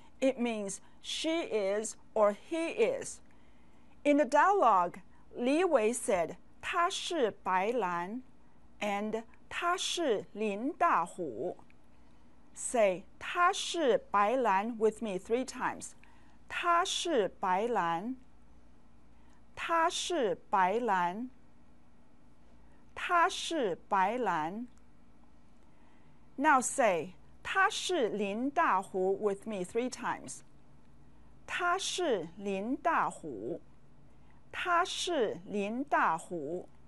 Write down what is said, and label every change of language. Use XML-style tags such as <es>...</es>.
<en>It means she is or he is. In the dialogue, Li Wei said</en> <zh>他是白兰</zh> <en>and</en> <zh>他是林大虎.</zh> <en>Say</en> <zh>他是白兰</zh> <en>with me 3 times.</en> <zh>他是白兰，他是白兰，他是白兰。</zh> <en>Now say</en> <zh>他是林大虎</zh> <en>with me 3 times.</en> <zh>他是林大虎，他是林大虎。</zh>